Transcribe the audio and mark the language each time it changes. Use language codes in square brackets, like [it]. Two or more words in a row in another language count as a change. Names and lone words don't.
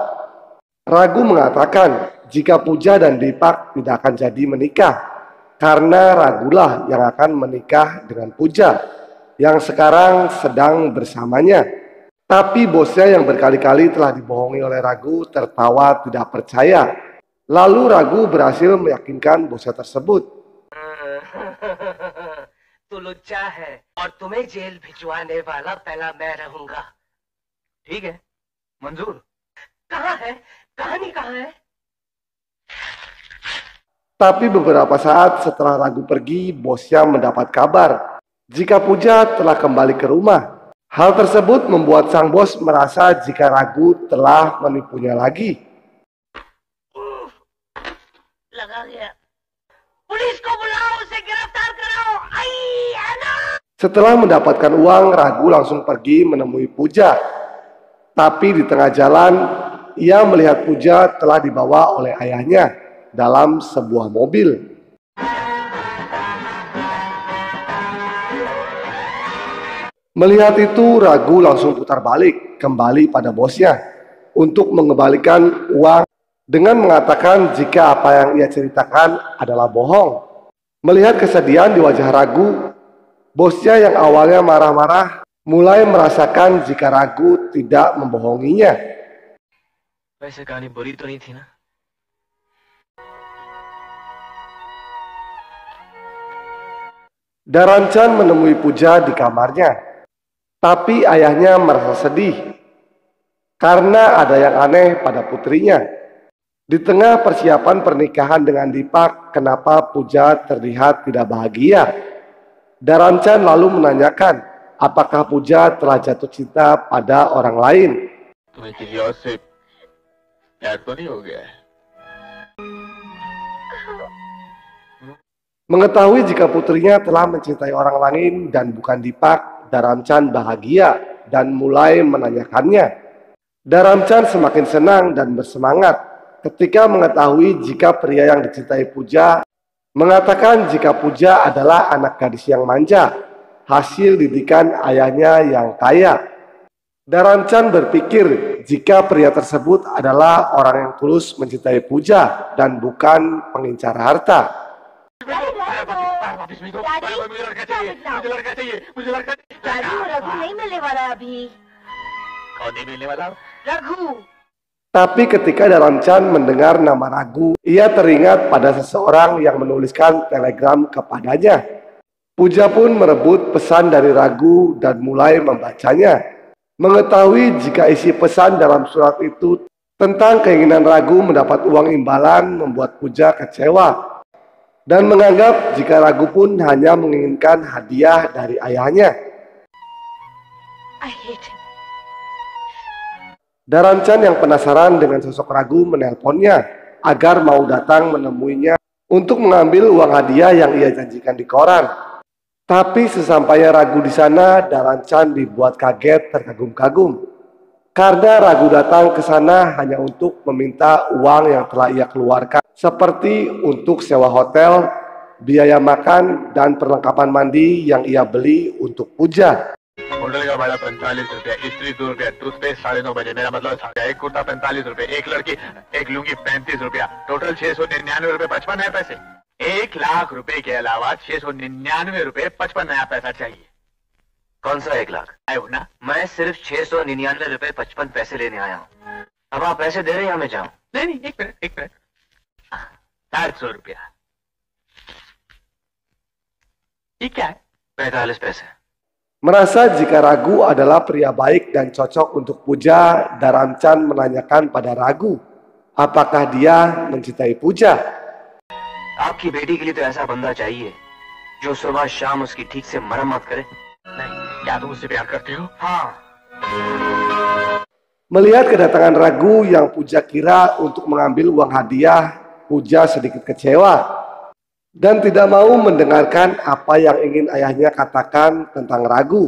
[id] Ragu mengatakan jika Puja dan Deepak tidak akan jadi menikah karena Ragulah yang akan menikah dengan Puja yang sekarang sedang bersamanya. Tapi bosnya yang berkali-kali telah dibohongi oleh Ragu tertawa tidak percaya. Lalu Ragu berhasil meyakinkan bosnya tersebut. [hi] तू लुच्चा है और तुम्हें जेल भिजवाने वाला पहला मैं रहूंगा। ठीक है, मंजूर। कहाँ है? कहानी कहाँ है? [id] Tapi beberapa saat setelah Ragu pergi, bosnya mendapat kabar jika Puja telah kembali ke rumah. Hal tersebut membuat sang bos merasa jika Ragu telah menipunya lagi. [hi] लगा गया। पुलिस को बुलाओ, उसे गिरफ्तार कराओ। आई आना। [id] Setelah mendapatkan uang, Ragu langsung pergi menemui Puja. Tapi di tengah jalan, ia melihat Puja telah dibawa oleh ayahnya dalam sebuah mobil. Melihat itu, Ragu langsung putar balik kembali pada bosnya untuk mengembalikan uang dengan mengatakan jika apa yang ia ceritakan adalah bohong. Melihat kesedihan di wajah Ragu, bosnya yang awalnya marah-marah mulai merasakan jika Ragu tidak membohonginya. [hi] वैसे कहानी बुरी तो नहीं थी ना? [id] Daranchan menemui Puja di kamarnya. Tapi ayahnya merasa sedih karena ada yang aneh pada putrinya. Di tengah persiapan pernikahan dengan Deepak, kenapa Puja terlihat tidak bahagia? Daranchan lalu menanyakan apakah Puja telah jatuh cinta pada orang lain. [hi] तुम्हें किसी और से प्यार तो नहीं हो गया है? [id] Mengetahui jika putrinya telah mencintai orang lain dan bukan Deepak, Daranchan bahagia dan mulai menanyakannya. Daranchan semakin senang dan bersemangat ketika mengetahui jika pria yang dicintai Puja mengatakan jika Puja adalah anak gadis yang manja, hasil didikan ayahnya yang kaya. Daranchan berpikir jika pria tersebut adalah orang yang tulus mencintai Puja dan bukan pengincar harta. [hi] दादी वो रघु नहीं मिलने वाला अभी। कौन नहीं मिलने वाला? रघु। [id] Tapi ketika Daranchan mendengar nama Ragu, ia teringat pada seseorang yang menuliskan telegram kepadanya. Puja pun merebut pesan dari Ragu dan mulai membacanya. Mengetahui jika isi pesan dalam surat itu tentang keinginan Ragu mendapat uang imbalan membuat Puja kecewa. Dan menganggap jika Ragu pun hanya menginginkan hadiah dari ayahnya. [en] I hate him. [id] Daranchan yang penasaran dengan sosok Ragu menelponnya agar mau datang menemuinya untuk mengambil uang hadiah yang ia janjikan di koran. Tapi sesampainya Ragu di sana, Daranchan dibuat kaget terkagum-kagum. Karena Ragu datang ke sana hanya untuk meminta uang yang telah ia keluarkan, seperti untuk sewa hotel, biaya makan, dan perlengkapan mandi yang ia beli untuk Puja. [hi] होटल का भाड़ा 45 रुपया, स्त्री 2 रुपया, टूथपेस्ट 9:30 बजे, मेरा मतलब एक कुर्ता 45 रुपए, एक लड़की एक लुंगी 35 रुपया, टोटल 699 रुपए 55 नया पैसे। 1 लाख रुपए के अलावा 699 रुपए 55 नया पैसा चाहिए। कौन सा 1 लाख? आए हो ना? मैं सिर्फ 699 रुपए 55 पैसे लेने आया हूँ। अब आप पैसे दे रहे हैं या मैं जाऊँ? नहीं, एक मिनट 700 रुपया। ये क्या है? 45 पैसे। [id] Merasa jika Ragu adalah pria baik dan cocok untuk Puja, Daranchan menanyakan pada Ragu, apakah dia mencintai Puja. [hi] आपकी बेटी के लिए तो ऐसा बंदा चाहिए जो सुबह शाम उसकी ठीक से मरम्मत करे? नहीं, क्या तुम उससे प्यार करती हो? हाँ। [id] Melihat kedatangan Ragu yang Puja kira untuk mengambil uang hadiah, Puja sedikit kecewa dan tidak mau mendengarkan apa yang ingin ayahnya katakan tentang Ragu.